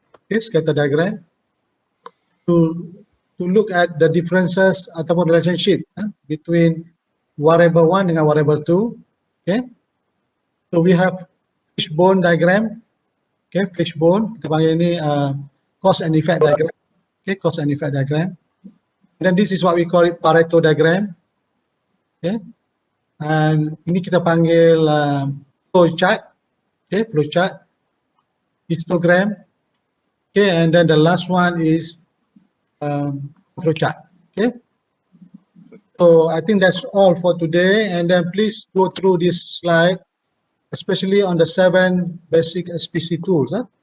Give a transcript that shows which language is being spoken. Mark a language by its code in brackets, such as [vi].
[en] Okay, scatter diagram to look at the differences ataupun relationship between variable 1 dengan variable 2. Okay. So we have fishbone diagram. Okay, fishbone. [ms] Kita panggil ini cause and effect diagram. [en] Okay, cause and effect diagram. And then this is what we call it Pareto diagram. Okay. And [ms] ini kita panggil flow chart. [en] Okay, flow chart. Histogram. Okay, and then the last one is flow chart. Okay. So I think that's all for today, and then please go through this slide, especially on the 7 basic SPC tools.